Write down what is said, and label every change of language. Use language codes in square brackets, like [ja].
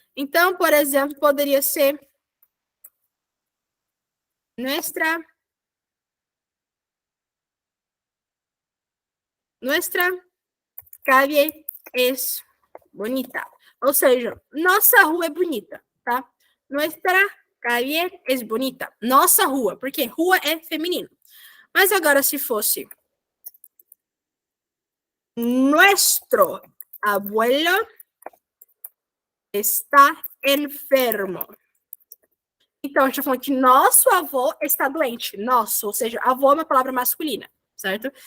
[pt] Então, por exemplo, poderia ser [es] nuestra calle es bonita. [pt] Ou seja, nossa rua é bonita, tá? [es] Nuestra calle es bonita. [pt] Nossa rua, porque rua é feminino. Mas agora, se fosse [es] nuestro abuelo está enfermo. [pt] Então, a gente está falando que nosso avô está doente. Nosso, ou seja, avô é uma palavra masculina, certo?